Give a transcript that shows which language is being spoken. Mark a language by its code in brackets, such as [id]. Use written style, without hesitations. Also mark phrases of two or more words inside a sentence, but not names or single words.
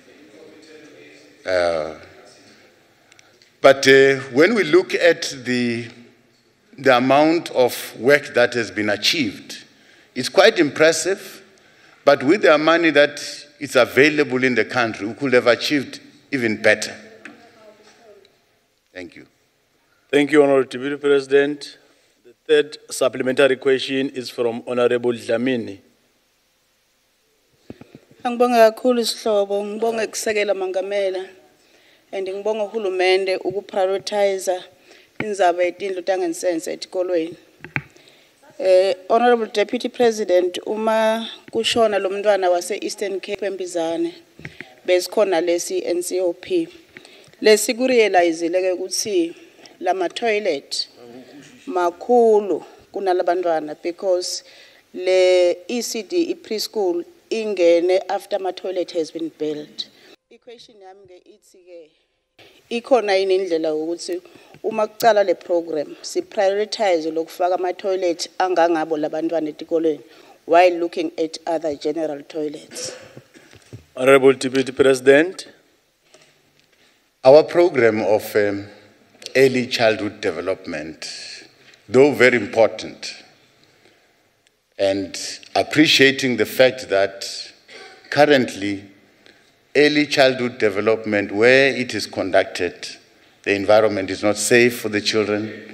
[en] But when we look at the amount of work that has been achieved, it's quite impressive. But with the money that is available in the country, we could have achieved even better. Thank you. Thank you, Honorable Deputy President. The third supplementary question is from Honorable Dlamini. [ss] Angibonga kakhulu isihlobo, ngibonga ukusekela mangamela and ngibonga uhulumende ukuprioritize indzaba yetindlu tangensense etikolweni. [en] Honorable Deputy President, [ss] uma kushona lo mntwana wase Eastern Cape eMbizane besikhona lesi NCOP. Lesi kurealizile ukuthi lama toilet makhulu kunalabantwana because le ECD preschool ingene [en] after my toilet has been built. The question [ss] yami ke ithi ke ikhona yini indlela ukuthi uma kucala le program si prioritize lokufaka ama toilet angangabo labantwana etikolweni [en] while looking at other general toilets. Honorable Deputy President. Our program of early childhood development, though very important, and appreciating the fact that currently early childhood development, where it is conducted, the environment is not safe for the children.